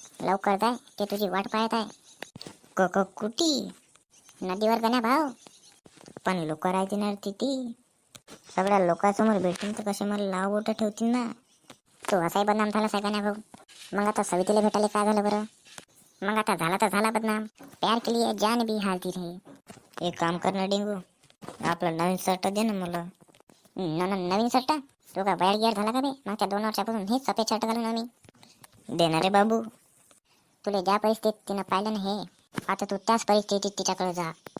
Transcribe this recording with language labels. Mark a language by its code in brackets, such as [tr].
[mr] लवकर जाय ते तुझी वाट पाहत आहे. कुठी? नदीवर गण्या भाऊ. पण लोक राहते ना ती. सगळ्या लोकांसमोर भेटून तर कसे मला लाव बोट ठेवतील ना. तो असाही बदनाम झाला गण्या भाऊ. मग आता सवितीला भेटायला काय झालं बरं? मग आता झाला तर झाला बदनाम. [hi] प्यार के लिए जान भी हारती रही. [mr] एक काम कर ना डेंगू, आपला नवीन शर्ट दे ना मला. नवीन शर्ट? तो का बाहेर गियर झाला का बे? मागच्या 2 वर्षापासून हेच सफेद शर्ट घालून आम्ही. देणार रे बाबू. तुला ज्या परिस्थितीत तिनं पाहिलं ना हे, आता तू त्याच परिस्थितीत तिच्याकडे जा.